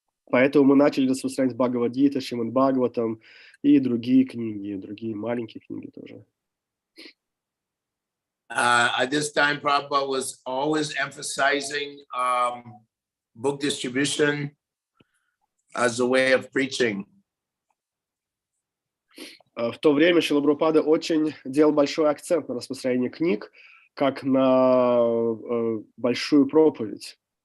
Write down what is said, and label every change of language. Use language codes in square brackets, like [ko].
[ru] Поэтому мы начали распространять Бхагавад-гита, Шримад Бхагаватам и другие книги, другие маленькие книги тоже. [en] At this time, Prabhupada was always emphasizing book distribution as a way of preaching. [ru] В то время Шрила Прабхупада очень делал большой акцент на распространение книг, как на большую проповедь.